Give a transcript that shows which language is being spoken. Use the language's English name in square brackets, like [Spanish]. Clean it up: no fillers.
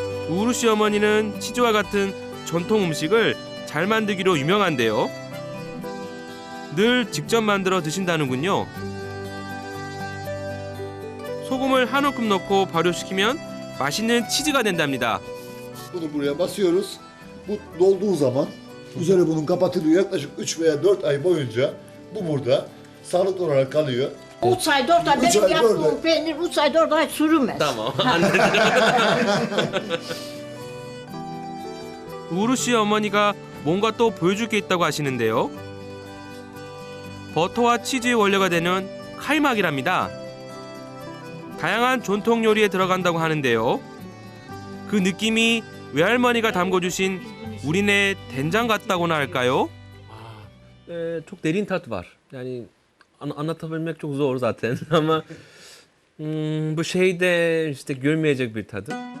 [Korean] 우르 씨 어머니는 치즈와 같은 전통 음식을 잘 만들기로 유명한데요. 늘 직접 만들어 드신다는군요. 소금을 한 움큼 넣고 발효시키면 맛있는 치즈가 된답니다. [Turkish] Bunu buraya basıyoruz. Bu dolduğu zaman üzeri bunun kapatılıyor. Yaklaşık 3 veya 4 ay boyunca bu burada sağlıklı olarak kalıyor. 3 ay 4 ay Üç benim ay, yaptığım dört ay. peynir 3 ay 4 ay sürmez. tamam. [Korean] 우르 씨 어머니가 뭔가 또 보여줄 게 있다고 하시는데요. 버터와 치즈의 원료가 되는 칼막이랍니다. 다양한 전통 요리에 들어간다고 하는데요. 그 느낌이 외할머니가 담궈주신 우리네 된장 같다고나 할까요? [Turkish] Çok derin tat var. Yani anlatabilmek çok zor zaten ama bu şeyde işte görmeyecek bir tadı.